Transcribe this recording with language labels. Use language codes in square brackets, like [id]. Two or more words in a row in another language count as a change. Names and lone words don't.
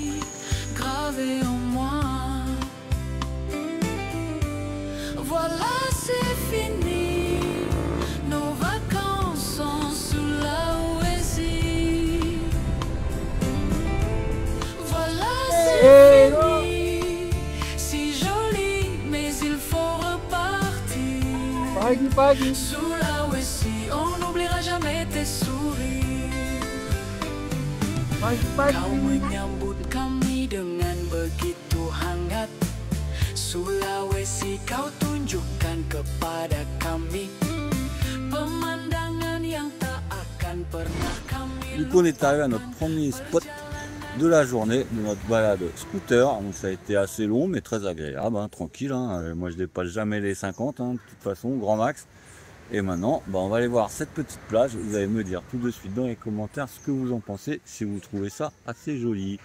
[fr] Gravé en moi. Voilà, c'est fini. Nos vacances sont Sulawesi. Voilà, c'est fini. Si joli, mais il faut repartir. [id] Pagi. [fr] Sulawesi, on n'oubliera jamais tes sourires. [id] Pagi. Kau menyambut kami dengan begitu hangat. Sulawesi kau tunjukkan kepada kami pemandangan yang tak akan pernah kami. [fr] Du coup, on est arrivé à notre premier spot de la journée de notre balade scooter. Donc ça a été assez long mais très agréable, hein, tranquille. Hein. Moi je dépasse jamais les 50, hein, de toute façon, grand max. Et maintenant, bah, on va aller voir cette petite plage. Vous allez me dire tout de suite dans les commentaires ce que vous en pensez, si vous trouvez ça assez joli.